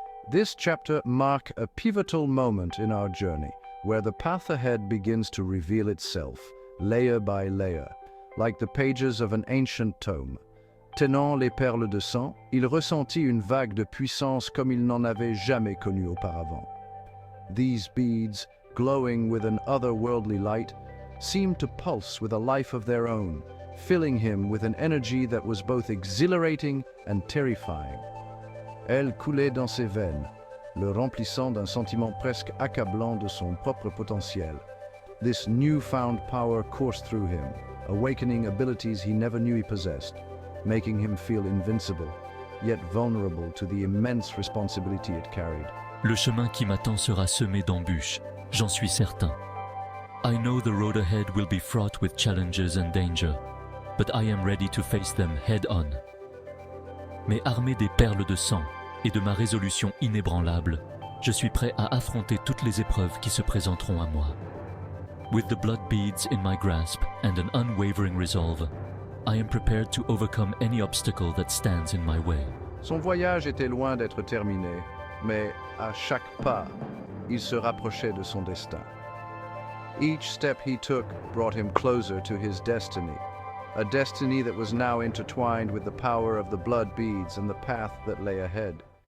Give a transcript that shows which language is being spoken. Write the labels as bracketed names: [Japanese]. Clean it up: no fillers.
[English] This chapter marks a pivotal moment in our journey, where the path ahead begins to reveal itself, layer by layer, like the pages of an ancient tome. [French] Tenant les perles de sang, il ressentit une vague de puissance comme il n'en avait jamais connue auparavant. [English] These beads, glowing with an otherworldly light, seemed to pulse with a life of their own, filling him with an energy that was both exhilarating and terrifying. [French] Elle coulait dans ses veines, le remplissant d'un sentiment presque accablant de son propre potentiel. [English] This newfound power coursed through him, awakening abilities he never knew he possessed, making him feel invincible, yet vulnerable to the immense responsibility it carried. [French] Le chemin qui m'attend sera semé d'embûches, j'en suis certain. [English] I know the road ahead will be fraught with challenges and danger, but I am ready to face them head-on. [French] Mais armé des perles de sang et de ma résolution inébranlable, je suis prêt à affronter toutes les épreuves qui se présenteront à moi. [English] With the blood beads in my grasp and an unwavering resolve, I am prepared to overcome any obstacle that stands in my way. [French] Son voyage était loin d'être terminé, mais à chaque pas, il se rapprochait de son destin. [English] Each step he took brought him closer to his destiny, a destiny that was now intertwined with the power of the blood beads and the path that lay ahead.